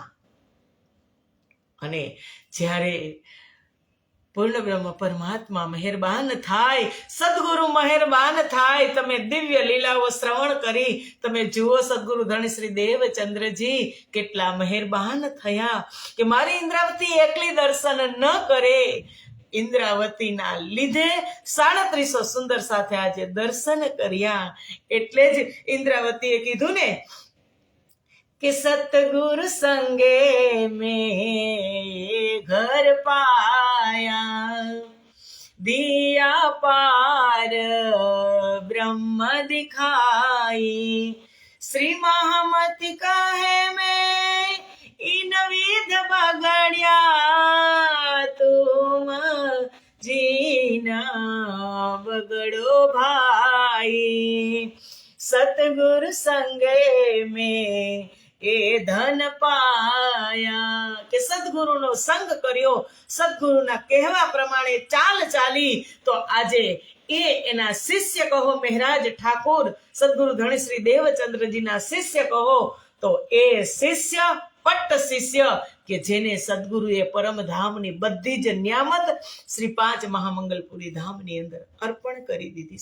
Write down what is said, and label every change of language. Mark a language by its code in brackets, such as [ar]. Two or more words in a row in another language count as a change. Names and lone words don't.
[gu] અને જ્યારે પૂર્ણ બ્રહ્મ પરમાત્મા મહેરબાન થાય, સદગુરુ મહેરબાન થાય, તમે દિવ્ય લીલાઓ શ્રવણ કરી તમે જુઓ સદગુરુ ધણી શ્રી દેવચંદ્રજી કેટલા મહેરબાન થયા કે મારી ઇન્દ્રાવતી એકલી દર્શન ન કરે. ઇન્દ્રાવતીના લીધે 3700 સુંદર સાથે આજે દર્શન કર્યા. એટલે જ ઇન્દ્રાવતીએ કીધું ને [hi] कि सतगुरु संगे में घर पाया दिया पार ब्रह्म दिखाई श्री महामति कहे में इन विध बगड़िया तुम जीना बगड़ो भाई सतगुरु संगे में [gu] એ ધન પાયા કે સદગુરુનો સંગ કર્યો, સદગુરુના કહેવા પ્રમાણે ચાલ ચાલી તો આજે એ એના શિષ્ય કહો મહેરાજ ઠાકોર સદગુરુ ધણી શ્રી દેવચંદ્રજીના શિષ્ય કહો તો એ શિષ્ય પટ્ટ શિષ્ય કે જેને સદગુરુએ પરમધામની બધી જ નિયામત શ્રી પાંચ મહામંગલપુરી ધામની અંદર અર્પણ કરી દીધી.